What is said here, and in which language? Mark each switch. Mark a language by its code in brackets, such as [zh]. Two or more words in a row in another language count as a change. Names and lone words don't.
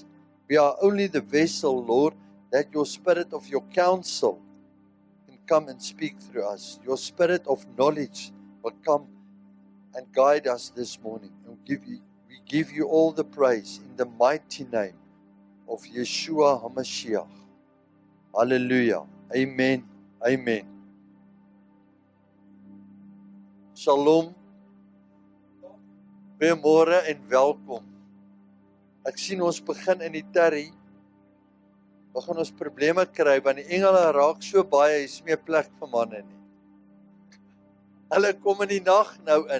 [en] We are only the vessel, Lord, that your Spirit of your counsel can come and speak through us. Your Spirit of knowledge will come and guide us this morning. And we give you all the praise in the mighty name of Yeshua HaMashiach. Hallelujah. Amen. Amen. Shalom. [af] Goeiemôre en welkom. Ek sien ons begin in die terry. We gaan ons probleme kry, want die engele raak so baie, is nie 'n plek vir manne nie. Hulle kom in die nag nou in.